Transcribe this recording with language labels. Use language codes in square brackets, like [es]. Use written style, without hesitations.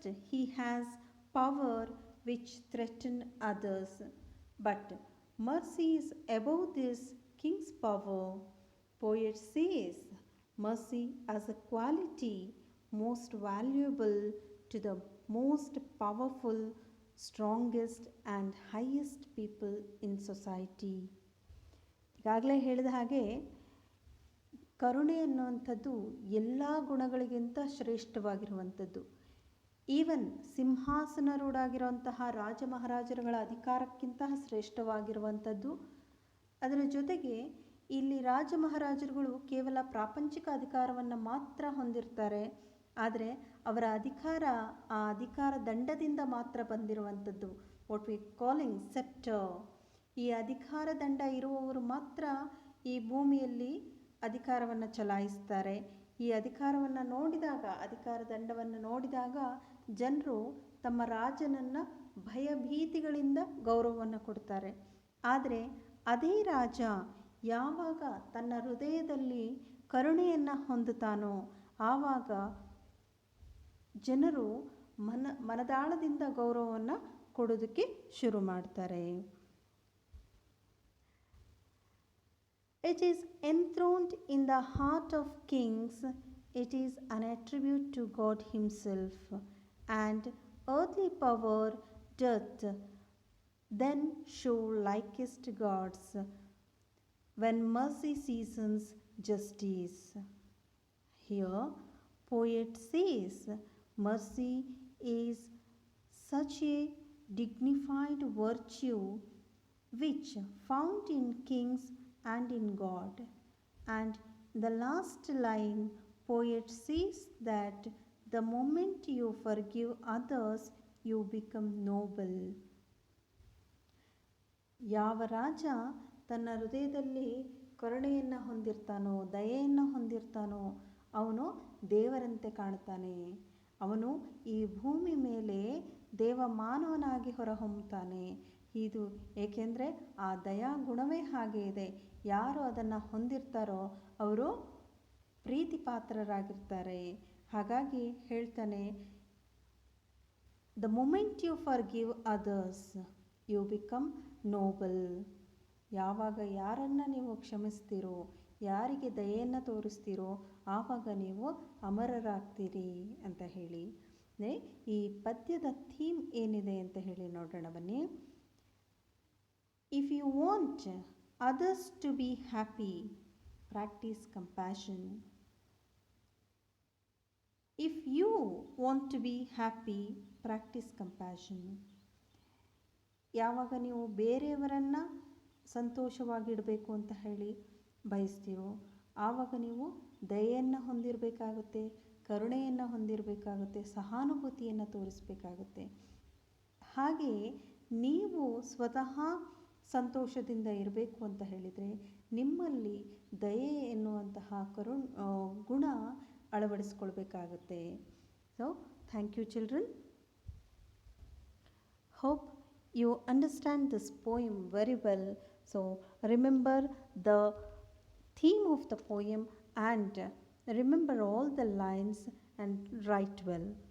[en] he has power which threaten others, but mercy is above this king's power. Poet says mercy as a quality most valuable to the most powerful, strongest and highest people in society. [kn] ಈಗಾಗಲೇ ಹೇಳಿದ ಹಾಗೆ ಕರುಣೆ ಅನ್ನುವಂಥದ್ದು ಎಲ್ಲ ಗುಣಗಳಿಗಿಂತ ಶ್ರೇಷ್ಠವಾಗಿರುವಂಥದ್ದು. Even ಸಿಂಹಾಸನರೂಢಾಗಿರುವಂತಹ ರಾಜ ಮಹಾರಾಜರುಗಳ ಅಧಿಕಾರಕ್ಕಿಂತ ಶ್ರೇಷ್ಠವಾಗಿರುವಂಥದ್ದು. ಅದರ ಜೊತೆಗೆ ಇಲ್ಲಿ ರಾಜ ಮಹಾರಾಜರುಗಳು ಕೇವಲ ಪ್ರಾಪಂಚಿಕ ಅಧಿಕಾರವನ್ನು ಮಾತ್ರ ಹೊಂದಿರ್ತಾರೆ, ಆದರೆ ಅವರ ಅಧಿಕಾರ ಆ ಅಧಿಕಾರ ದಂಡದಿಂದ ಮಾತ್ರ ಬಂದಿರುವಂಥದ್ದು. [en] What we calling sceptre. [kn] ಈ ಅಧಿಕಾರ ದಂಡ ಇರುವವರು ಮಾತ್ರ ಈ ಭೂಮಿಯಲ್ಲಿ ಅಧಿಕಾರವನ್ನು ಚಲಾಯಿಸ್ತಾರೆ. ಈ ಅಧಿಕಾರವನ್ನು ನೋಡಿದಾಗ, ಅಧಿಕಾರ ದಂಡವನ್ನು ನೋಡಿದಾಗ ಜನರು ತಮ್ಮ ರಾಜನನ್ನು ಭಯಭೀತಿಗಳಿಂದ ಗೌರವವನ್ನು ಕೊಡ್ತಾರೆ. ಆದರೆ ಅದೇ ರಾಜ ಯಾವಾಗ ತನ್ನ ಹೃದಯದಲ್ಲಿ ಕರುಣೆಯನ್ನು ಹೊಂದುತ್ತಾನೋ ಆವಾಗ ಜನರು ಮನದಾಳದಿಂದ ಗೌರವವನ್ನು ಕೊಡೋದಕ್ಕೆ ಶುರು ಮಾಡ್ತಾರೆ. [en] It is enthroned in the heart of kings. It is an attribute to God himself, and earthly power doth then show likest gods, when mercy seasons justice. Here, poet says mercy is such a dignified virtue which found in kings and in God. And the last line, poet says that the moment you forgive others, you become noble. [kn] ಯಾವ ರಾಜ ತನ್ನ ಹೃದಯದಲ್ಲಿ ಕರುಣೆಯನ್ನು ಹೊಂದಿರ್ತಾನೋ, ದಯೆಯನ್ನು ಹೊಂದಿರ್ತಾನೋ ಅವನು ದೇವರಂತೆ ಕಾಣ್ತಾನೆ. ಅವನು ಈ ಭೂಮಿ ಮೇಲೆ ದೇವ ಮಾನವನಾಗಿ ಹೊರಹೊಮ್ಮುತ್ತಾನೆ. ಇದು ಏಕೆಂದರೆ ಆ ದಯಾ ಗುಣವೇ ಹಾಗೆ ಇದೆ. ಯಾರು ಅದನ್ನು ಹೊಂದಿರ್ತಾರೋ ಅವರು ಪ್ರೀತಿ ಪಾತ್ರರಾಗಿರ್ತಾರೆ. ಹಾಗಾಗಿ ಹೇಳ್ತಾನೆ, [en] The moment you forgive others you become noble. [kn] ಯಾವಾಗ ಯಾರನ್ನು ನೀವು ಕ್ಷಮಿಸ್ತೀರೋ, ಯಾರಿಗೆ ದಯೆಯನ್ನು ತೋರಿಸ್ತೀರೋ ಆವಾಗ ನೀವು ಅಮರರಾಗ್ತೀರಿ ಅಂತ ಹೇಳಿ ಈ ಪದ್ಯದ ಥೀಮ್ ಏನಿದೆ ಅಂತ ಹೇಳಿ ನೋಡೋಣ ಬನ್ನಿ. [en] If you want others to be happy, practice compassion. If you want to be happy, practice compassion. [kn] ಯಾವಾಗ ನೀವು ಬೇರೆಯವರನ್ನು ಸಂತೋಷವಾಗಿಡಬೇಕು ಅಂತ ಹೇಳಿ ಬಯಸ್ತೀರೋ ಆವಾಗ ನೀವು ದಯೆಯನ್ನು ಹೊಂದಿರಬೇಕಾಗುತ್ತೆ, ಕರುಣೆಯನ್ನು ಹೊಂದಿರಬೇಕಾಗುತ್ತೆ, ಸಹಾನುಭೂತಿಯನ್ನು ತೋರಿಸಬೇಕಾಗುತ್ತೆ. ಹಾಗೆಯೇ ನೀವು ಸ್ವತಃ ಸಂತೋಷದಿಂದ ಇರಬೇಕು ಅಂತ ಹೇಳಿದರೆ ನಿಮ್ಮಲ್ಲಿ ದಯೆ ಎನ್ನುವಂತಹ ಗುಣ ಅಳವಡಿಸ್ಕೊಳ್ಬೇಕಾಗುತ್ತೆ. [en] So thank you children. Hope you understand this poem very well. So remember the theme of the poem and remember all the lines and write well.